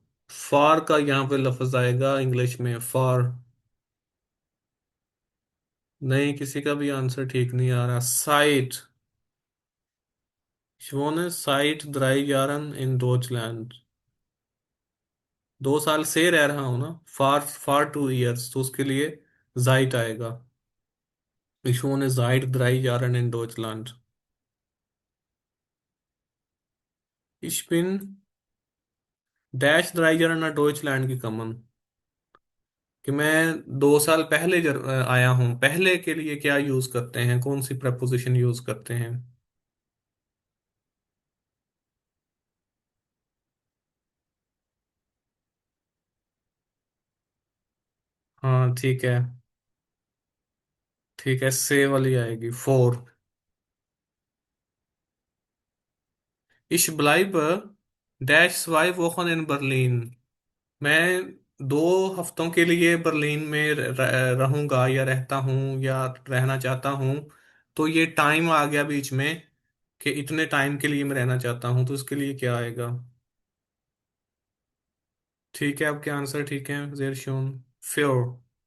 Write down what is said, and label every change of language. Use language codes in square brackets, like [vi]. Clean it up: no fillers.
[hi] फार का यहाँ पे लफ्ज आएगा इंग्लिश में, फार। नहीं, किसी का भी आंसर ठीक नहीं आ रहा। [de] साइट। Ich wohne seit 3 Jahren in Deutschland। [hi] 2 साल से रह रहा हूँ ना, [en] for for 2 years, [hi] तो उसके लिए जाइट आएगा। [de] Ich wohne seit 3 Jahren in Deutschland। Ich bin dash 3 Jahre nach Deutschland gekommen। [hi] कि मैं 2 साल पहले आया हूँ। पहले के लिए क्या यूज करते हैं, कौन सी प्रपोजिशन यूज करते हैं? हाँ ठीक है। ठीक है, से वाली आएगी, four. [de] Ich bleibe dash 2 Wochen in Berlin। [hi] मैं 2 हफ्तों के लिए बर्लिन में रहूंगा, या रहता हूँ, या रहना चाहता हूँ। तो ये टाइम आ गया बीच में, कि इतने टाइम के लिए मैं रहना चाहता हूँ, तो इसके लिए क्या आएगा? ठीक है, आपके आंसर ठीक है, [de] जेर शून, फ्योर।